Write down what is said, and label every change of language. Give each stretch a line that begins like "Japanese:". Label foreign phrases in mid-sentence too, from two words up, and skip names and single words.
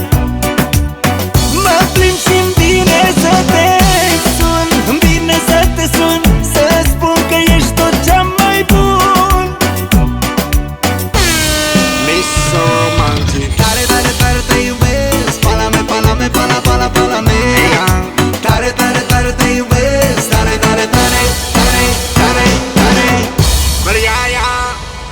Romanian: Mă plimb și-mi vine să te sun, îmi vine să te sun, să spun că ești tot cea mai bun.
English: Mr. Romantic,
Romanian: Tare, tare, tare te iubesc. Pala-me, pala-me, pala, pala, pala-me.
English: hey young,
Romanian: Tare, tare, tare te iubesc. Tare, tare, tare, tare, tare, tare.
English: but yeah.